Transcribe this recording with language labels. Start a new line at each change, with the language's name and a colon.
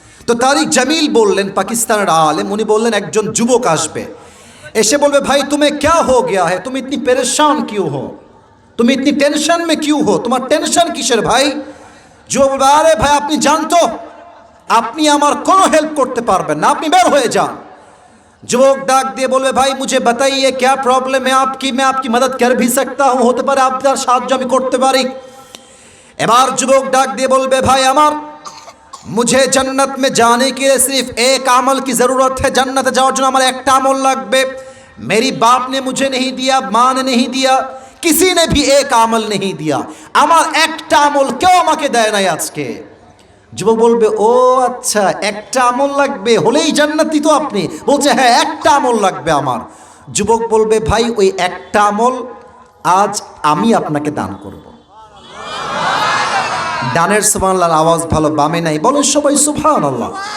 Bangla: তো তারিক জামিল বললেন, পাকিস্তানের আলেম, উনি বললেন একজন যুবক আসবে, এসে বলবে ভাই তুমি
Hindi: क्या हो गया है, तुम इतनी परेशान क्यों हो,
Bangla: तुम इतनी टेंशन में क्यों हो, তোমার টেনশন কিসের ভাই? যুবক বলবে আরে ভাই আপনি জানতো আপনি আমার কোনো হেল্প করতে পারবেন না, আপনি বের হয়ে যান। যুবক ডাক দিয়ে বলবে ভাই
Hindi: মুঝে बताइए क्या प्रॉब्लम है आपकी, मैं आपकी मदद कर भी सकता हूँ,
Bangla: হতে পারে আপনার সাহায্য আমি করতে পারি। এবার যুবক ডাক দিয়ে বলবে ভাই আমার,
Hindi: मुझे जन्नत में जाने के लिए सिर्फ एक अमल की ज़रूरत है,
Bangla: जन्नत जाओয়ার জন্য আমার একটা আমল লাগবে।
Hindi: मेरी बाप ने मुझे नहीं दिया, माँ ने नहीं दिया, किसी ने भी एक আমল नहीं दिया,
Bangla: আমার একটা আমল কেউ আমাকে দেয় নাই আজকে। যুবক বলবে ও আচ্ছা, একটা আমল লাগবে, হলেই জান্নাতি তো আপনি? বলছে হ্যাঁ একটা আমল লাগবে আমার। যুবক বলবে ভাই ওই একটা আমল আজ আমি আপনাকে দান করব। ডানের সুবহানাল্লাহর আওয়াজ ভালো, বামে নাই, বলেন সবাই সুবহানাল্লাহ।